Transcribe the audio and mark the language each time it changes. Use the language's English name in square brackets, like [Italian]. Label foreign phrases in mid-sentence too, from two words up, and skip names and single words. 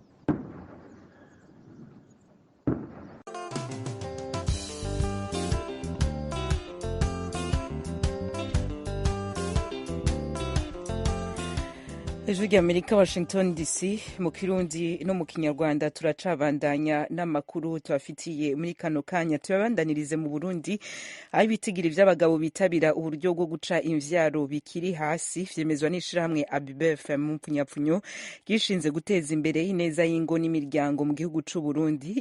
[Rundi] Ijwi rya Amerika, Washington DC, mu Kirundi no mu Kinyarwanda. Turacabandanya n'amakuru tubafitiye muri kano kanya. Tuyabandanirize mu Burundi, aho ibitigiri by'abagabo bitabira uburyo bwo guca imvyaro bikiri hasi, vyemezwa n'ishirahamwe ABBF mu mpfunyapfunyo gishinze guteza imbere ineza y'ingo n'imiryango mu gihugu c'u Burundi.